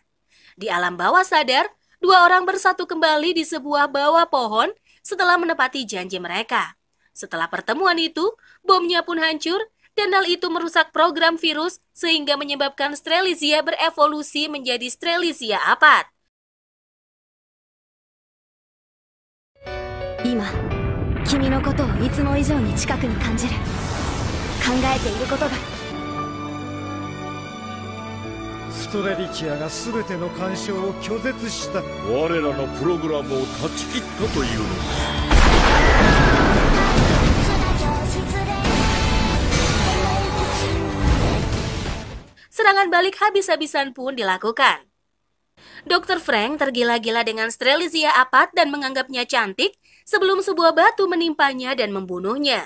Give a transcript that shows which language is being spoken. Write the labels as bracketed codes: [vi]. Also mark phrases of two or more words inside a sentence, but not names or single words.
[id] Di alam bawah sadar, dua orang bersatu kembali di sebuah bawah pohon setelah menepati janji mereka. Setelah pertemuan itu, bomnya pun hancur dan hal itu merusak program virus sehingga menyebabkan Strelizia berevolusi menjadi Strelizia Apad. [ja] 今、君のことをいつも以上に近くに感じる。考えていることが。ストレリチアが全ての干渉を拒絶した。我らのプログラムを断ち切ったというのだ。 [id] Serangan balik habis-habisan pun dilakukan. Dr. Frank tergila-gila dengan Strelizia Apad dan menganggapnya cantik sebelum sebuah batu menimpanya dan membunuhnya.